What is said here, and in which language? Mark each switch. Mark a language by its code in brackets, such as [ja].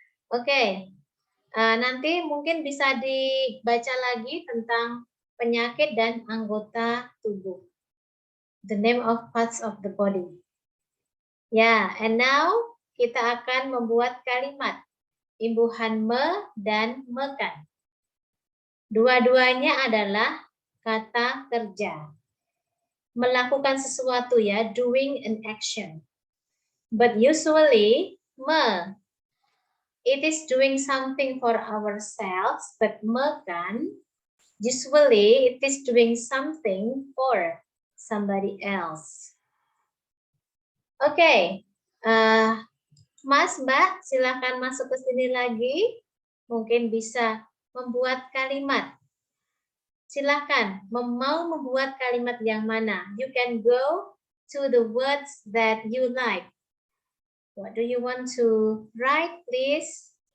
[id] Oke, nanti mungkin bisa dibaca lagi tentang penyakit dan anggota tubuh. [en] The name of parts of the body. [id] Ya, [en] and now [id] kita akan membuat kalimat imbuhan me dan mekan. Dua-duanya adalah kata kerja. Melakukan sesuatu ya, [en] doing an action. But usually, me, it is doing something for ourselves, but mekan, usually it is doing something for somebody else. [id] Oke, Mas, Mbak, silakan masuk ke sini lagi. Mungkin bisa membuat kalimat. Silakan, mau membuat kalimat yang mana? [en] You can go to the words that you like. What do you want to write, please?